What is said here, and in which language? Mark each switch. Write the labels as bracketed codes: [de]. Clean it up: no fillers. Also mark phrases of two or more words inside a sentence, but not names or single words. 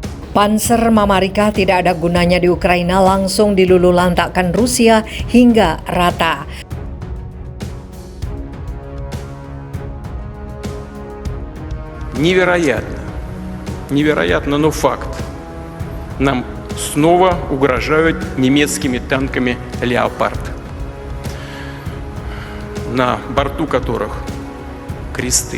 [id] Panser Mamarika tidak ada gunanya di Ukraina, langsung dilululantakkan Rusia hingga rata. [ru] Невероятно, но факт. Нам снова угрожают немецкими танками «Леопард», на борту которых кресты.